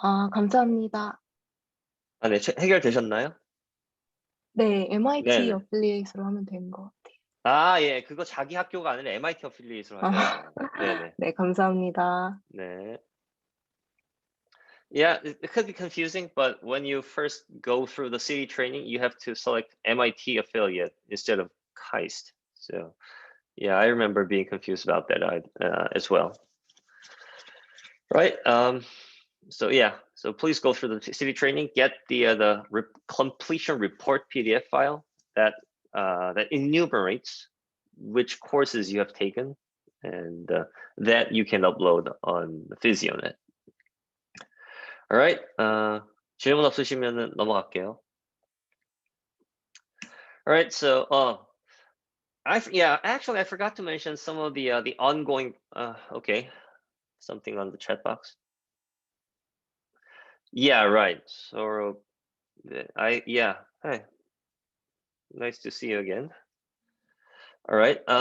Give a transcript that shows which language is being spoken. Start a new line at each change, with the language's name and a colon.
Korean: 감사합니다. 네, 해결되셨나요? 네, MIT 네네. 어플리에이트로 하면 되는 것 같아요. 예, 그거 자기 학교가 아니라 MIT 어플리에이트로 하셔야 돼요. 네네. 네, 감사합니다. 네.
English: Yeah, it could be confusing, but when you first go through the city training, you have to select MIT affiliate instead of KAIST. So, yeah, I remember being confused about that as well. Right. So yeah, so please go through the city training, get the completion report PDF file that enumerates which courses you have taken, and that you can upload on PhysioNet. All right.
Korean: 질문 없으시면은 넘어갈게요.
English: All right. So actually I forgot to mention some of the ongoing. Okay, something on the chat box. Yeah, right. So hey, nice to see you again. All right.